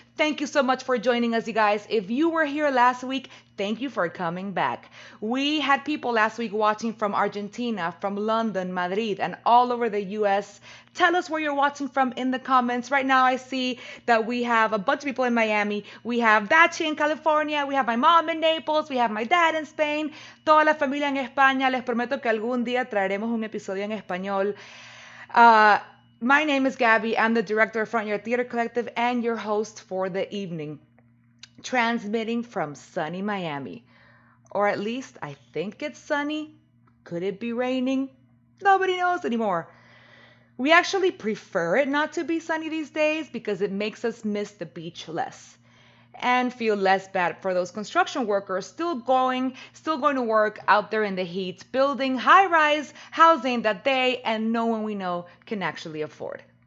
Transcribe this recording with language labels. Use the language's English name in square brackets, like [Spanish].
[English] Thank you so much for joining us, you guys. If you were here last week, thank you for coming back. We had people last week watching from Argentina, from London, Madrid, and all over the US. Tell us where you're watching from in the comments. Right now I see that we have a bunch of people in Miami. We have Dachi in California. We have my mom in Naples. We have my dad in Spain. [Spanish] Toda la familia en España. Les prometo que algún día traeremos un episodio en español. [English] My name is Gabby. I'm the director of Front Yard Theater Collective and your host for the evening. Transmitting from sunny Miami. Or at least I think it's sunny. Could it be raining? Nobody knows anymore. We actually prefer it not to be sunny these days because it makes us miss the beach less and feel less bad for those construction workers still going to work out there in the heat, building high-rise housing that they and no one we know can actually afford.